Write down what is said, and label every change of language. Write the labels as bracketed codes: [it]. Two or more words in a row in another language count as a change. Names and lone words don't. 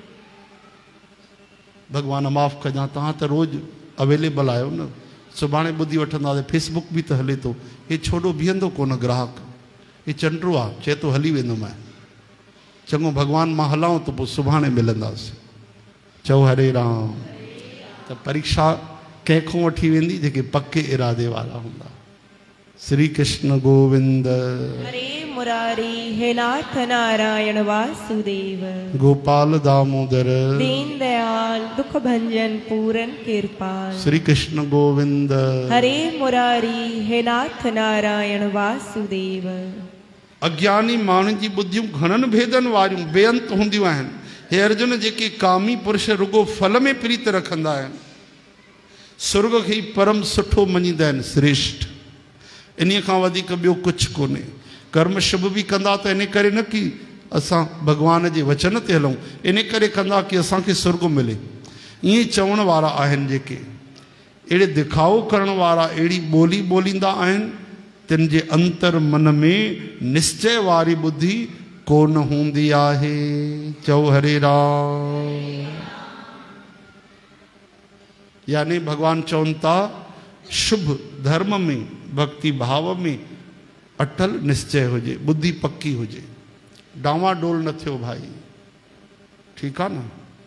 [sd] भगवान माफ़ कजां तव्हां त रोज़ अवेलेबल आहियो न सुभाणे ॿुधी वठंदासीं फेसबुक बि त हले थो हे छोड़ो बीहंदो कोन ग्राहक हे चंडो आहे चए थो हली वेंदुमि मैं चङो भगवान मां हलाऊं त पोइ सुभाणे मिलंदासीं चओ हरे राम त परीक्षा कंहिंखों वठी वेंदी जेके पक्के इरादे वारा हूंदा श्री कृष्ण गोविंद हरे मुरारी हे नाथ नारायण वासुदेव गोपाल दामोदर दीन दयाल दुख भंजन पूरन कृपाल श्री कृष्ण गोविंद हरे मुरारी हे नाथ नारायण वासुदेव अज्ञानी माण्हुनि जी बुद्धियूं घणनि भेदनि वारियूं बेअंत हूंदियूं आहिनि हे अर्जुन जेके कामी पुरुष रुगो फल में प्रीत रखंदा आहिनि स्वर्ग खे परम सुठो मञींदा आहिनि श्रेष्ठ इन खां वधीक ॿियो कुझु कोन्हे कर्म शुभ भी कंदा तो इन करे न कि असां भगवान जे वचन ते हलूं इन करे कंदा कि असांखे स्वर्ग मिले ईअं चवण वारा आहिनि जेके अहिड़े दिखाओ करण वारा अहिड़ी ॿोली ॿोलींदा आहिनि तिन जे अंतर मन में निश्चय वारी बुद्धि कोन हूंदी आहे चओ हरे राम यानी भगवान चवनि था शुभ धर्म में भक्ति भाव में अटल निश्चय हुजे बुद्धि पक्की हुजे डावाडोल न थियो भाई [hi] ठीक है ना।